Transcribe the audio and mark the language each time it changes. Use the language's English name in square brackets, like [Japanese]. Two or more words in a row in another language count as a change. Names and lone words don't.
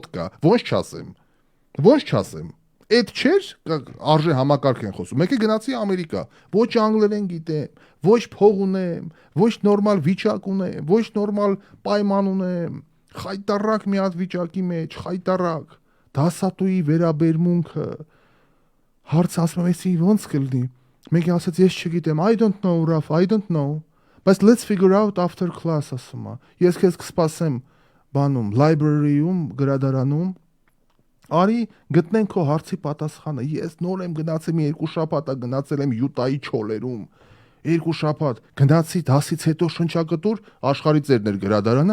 [Armenian] կա, ոնց չասեմ։ Այդ չէր, արժե համակարգ են խոսում։ Մեկը գնացի Ամերիկա, ոչ անգլերեն գիտեմ, ոչ փող ունեմ, ոչ նորմալ վիճակ ունեմ, ոչ նորմալ պայման ունեմ, խայտարակ մի հատ վիճակի մեջ, խայտարակ, դասատուի վերաբերմունքը, հարց ասում եմ, ոնց կլինի։ Մեկը ասաց, ես չգիտեմ, [English] I don't know, Raf, I don't know, but let's figure out after class [Armenian] ասում է։ Ես քեզ կսպասեմ բանում, library-ում, գրադարանում, արի գտնենք քո հարցի պատասխանը։ Ես նոր եմ գնացել, մի 2 շաբաթ գնացել եմ Յուտայի չոլերում, 2 շաբաթ գնացի դասից հետո շնչակտուր, աշխարհի ծերն էր գրադարանը,